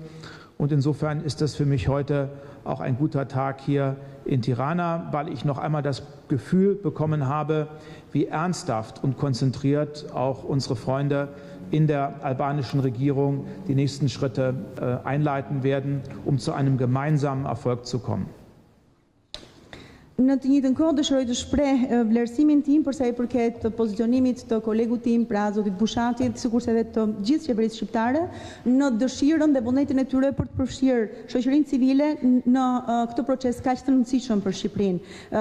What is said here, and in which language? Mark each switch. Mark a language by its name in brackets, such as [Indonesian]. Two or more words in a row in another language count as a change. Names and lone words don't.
[German] Und insofern ist das für mich heute auch ein guter Tag hier in Tirana, weil ich noch einmal das Gefühl bekommen habe, wie ernsthaft und konzentriert auch unsere Freunde in der albanischen Regierung die nächsten Schritte einleiten werden, um zu einem gemeinsamen Erfolg zu kommen. [Albanian] Në të njëjtën kohë dëshiroj të shpreh vlerësimin tim për sa i përket pozicionimit të kolegut tim, pra zotit Bushatit, sikurse edhe të gjithë qeverisë shqiptare, në dëshirën dhe vullnetin e tyre për të përfshirë shoqërinë civile në këtë proces kaq të rëndësishëm për Shqipërinë.